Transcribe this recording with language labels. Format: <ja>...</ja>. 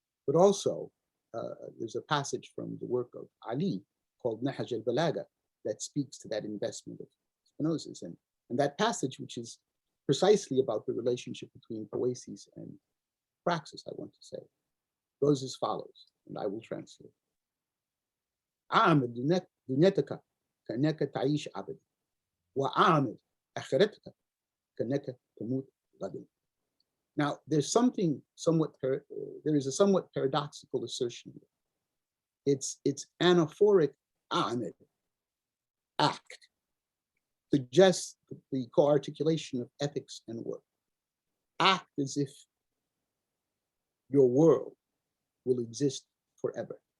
<en>But also, there's a passage from the work of Ali called Nahj al-Balaga that speaks to that investment of Spinoza's. And that passage, which is precisely about the relationship between poesis and praxis, I want to say, goes as follows, and I will translate.</en> <ar>أعمل دنيتك كأنك تعيش أبدا وأعمل آخرتك كأنك تموت غدا.</ar> <en>Now, there is a somewhat paradoxical assertion here. It's anaphoric amed, act, suggests the co-articulation of ethics and work. Act as if your world will exist forever.</en>